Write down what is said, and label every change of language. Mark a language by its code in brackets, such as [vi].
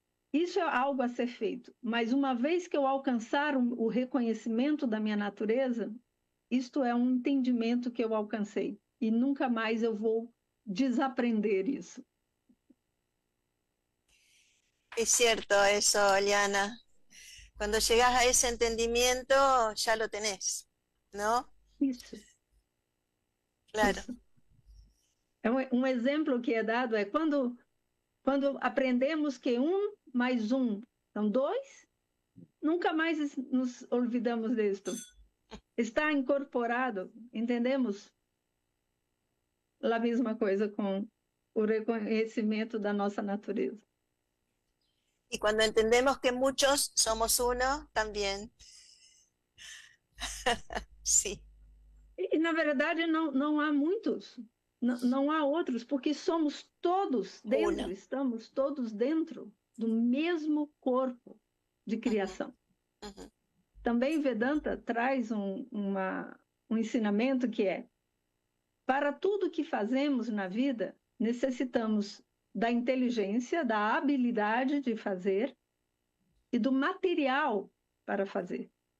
[pt] Isso é algo a ser feito. Mas uma vez que eu alcançar o reconhecimento da minha natureza, isto é um entendimento que eu alcancei. E nunca mais eu vou desaprender isso. [es] Es cierto eso, Liana. Cuando llegas a ese entendimiento, ya lo tenés, ¿no? [pt] Isso. Claro. Isso. Um exemplo que é dado é quando aprendemos que 1 mais 1 são 2, nunca mais nos olvidamos disto. Está incorporado, entendemos? A mesma coisa com o reconhecimento da nossa natureza. [es] Y cuando entendemos que muchos somos uno, también. Sí. [pt] E na verdade, não há muitos, não há outros, porque somos todos dentro, estamos todos dentro. do mesmo corpo de criação. Também Vedanta traz um ensinamento que é: para tudo que fazemos na vida, necessitamos da inteligência, da habilidade de fazer e do material para fazer.